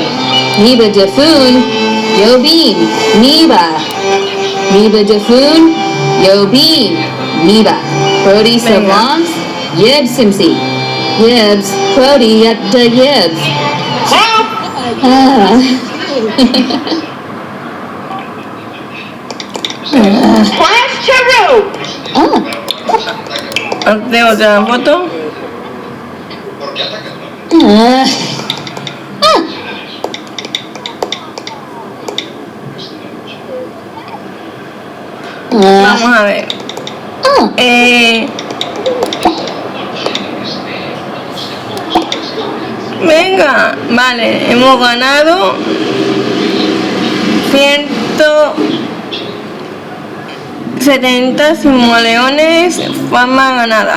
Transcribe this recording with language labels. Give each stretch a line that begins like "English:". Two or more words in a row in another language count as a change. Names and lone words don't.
Spanish: Niba Jafun. Yobin. Niba. Niba Jafun. Yobin. Niba. Brody Venga. Savants. Yeb Simsi. Yibs, Crody at the Yibs. Class to room. Hazte otra foto. Vamos a ver. Venga, vale, hemos ganado 170 simoleones, fama ganada.